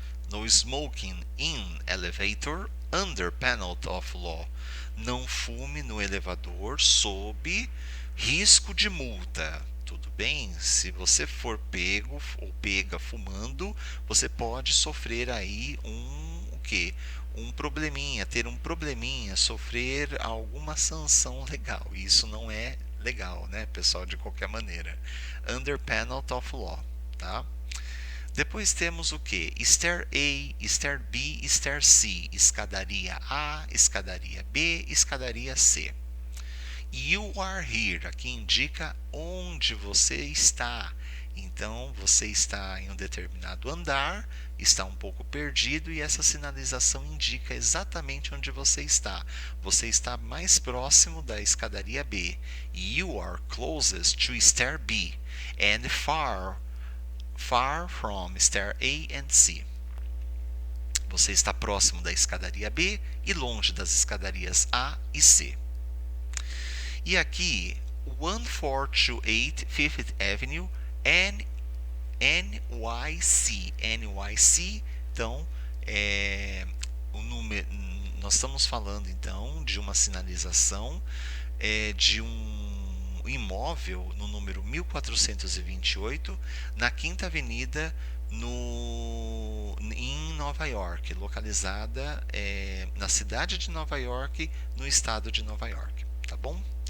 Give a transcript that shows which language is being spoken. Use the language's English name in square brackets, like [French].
[English] No smoking in elevator under penalty of law. [Portuguese] Não fume no elevador sob risco de multa. Tudo bem? Se você for pego ou pega fumando, você pode sofrer aí um probleminha, ter um probleminha, sofrer alguma sanção legal. Isso não é legal, né, pessoal, de qualquer maneira. [English] Under penalty of law, [Portuguese] tá? Depois temos o que? Stair A, Stair B, Stair C. Escadaria A, escadaria B, escadaria C. [English] You are here, [Portuguese] aqui indica onde você está. Então, você está em um determinado andar, está um pouco perdido e essa sinalização indica exatamente onde você está. Você está mais próximo da escadaria B. [English] You are closest to stair B and far from stair A and C. [Portuguese] Você está próximo da escadaria B e longe das escadarias A e C. E aqui, 1428 Fifth Avenue and NYC. NYC, então, o número, nós estamos falando então de uma sinalização de um imóvel no número 1428 na Quinta Avenida em Nova York, localizada na cidade de Nova York, no estado de Nova York, tá bom?